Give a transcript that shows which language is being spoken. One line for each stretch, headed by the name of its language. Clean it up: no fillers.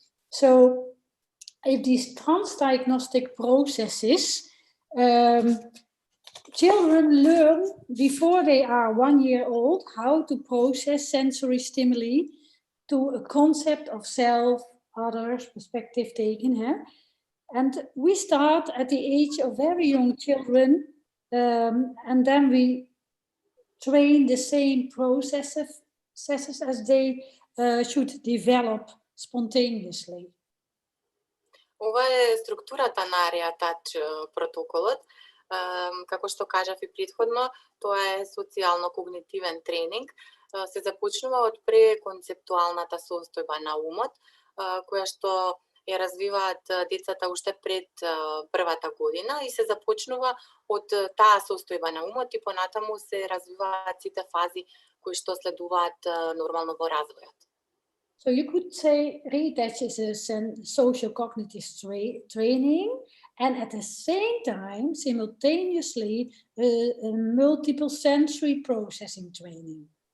English: So if these transdiagnostic processes, children learn before they are 1 year old how to process sensory stimuli to a concept of self, others, perspective taken. And we start at the age of very young children, and then we train the same processes as they should develop spontaneously.
Macedonian: Ова е структурата на Риатач протоколот. Како што кажав и претходно, тоа е социјално-когнитивен тренинг. Се започнува од преконцептуалната состојба на умот, која што ја развиваат децата уште пред првата година и се започнува од таа состојба на умот и понатаму се развиваат сите фази кои што следуваат нормално во развојот.
English: So you could say Riatach is a social cognitive training, and at the same time, simultaneously, a multiple sensory processing training.